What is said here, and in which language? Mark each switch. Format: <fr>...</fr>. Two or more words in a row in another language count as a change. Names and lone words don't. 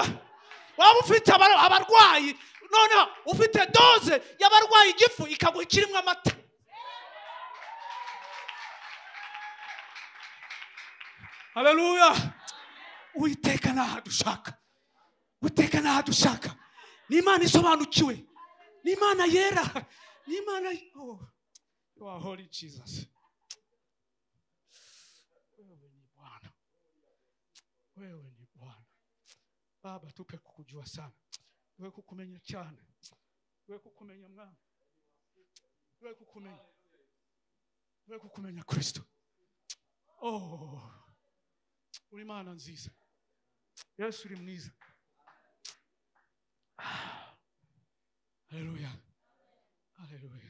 <rw>Waba ufite abarwayi, noneho ufite doze y'abarwayi igifu ikaguha ikirimo amata. Haleluya. Uwiteka nahadushaka, Uwiteka nahadushaka. Ni Imana isobanukiwe, ni Imana yera, ni Imana.</rw> <en>Oh, you are holy Jesus.</en> <sw>Wewe ni Bwana, wewe ni Bwana. Baba, tupe kukujua sana, wewe</sw> <rw>kukumenya cyane,</rw> <sw>wewe kukumenya Mwana, wewe kukumenya Kristo.</sw> <rw>Oh, uri Imana nziza, Yesu uri mwiza. Haleluya, haleluya.</rw>